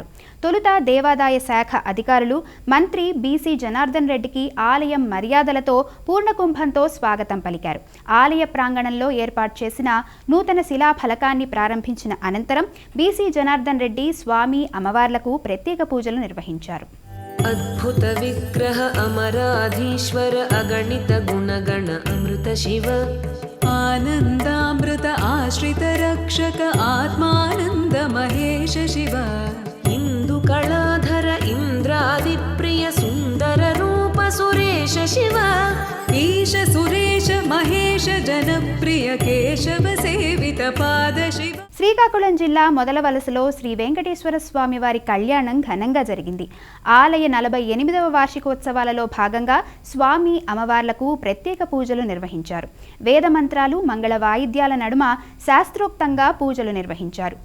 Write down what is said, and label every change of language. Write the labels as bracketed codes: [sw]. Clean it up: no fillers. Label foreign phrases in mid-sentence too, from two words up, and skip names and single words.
[te] తొలుత దేవాదాయ శాఖ అధికారులు మంత్రి బీసీ జనార్దన్ రెడ్డికి ఆలయం మర్యాదలతో పూర్ణకుంభంతో స్వాగతం పలికారు. ఆలయ ప్రాంగణంలో ఏర్పాటు చేసిన నూతన శిలాఫలకాన్ని ప్రారంభించిన అనంతరం బీసీ జనార్దన్ రెడ్డి స్వామి అమ్మవార్లకు ప్రత్యేక పూజలు నిర్వహించారు. [sa] अद्भुत विग्रह अमराधीश्वर अगणित गुणगण अमृत शिव आनन्दामृत आश्रित रक्षक आत्मानन्द महेश शिव इंदु कलाधर इंद्रादिप्रिय सुंदर रूप सुरेश शिव ईश सुरेश महेश जनप्रिय केशव सेवित पाद शिव. [te] శ్రీకాకుళం జిల్లా మొదలవలసలో శ్రీ వెంకటేశ్వర స్వామి వారి కళ్యాణం ఘనంగా జరిగింది. ఆలయ 48వ వార్షికోత్సవాలలో భాగంగా స్వామి అమ్మవార్లకు ప్రత్యేక పూజలు నిర్వహించారు. వేద మంత్రాలు మంగళ వాయిద్యాల నడుమ శాస్త్రోక్తంగా పూజలు నిర్వహించారు.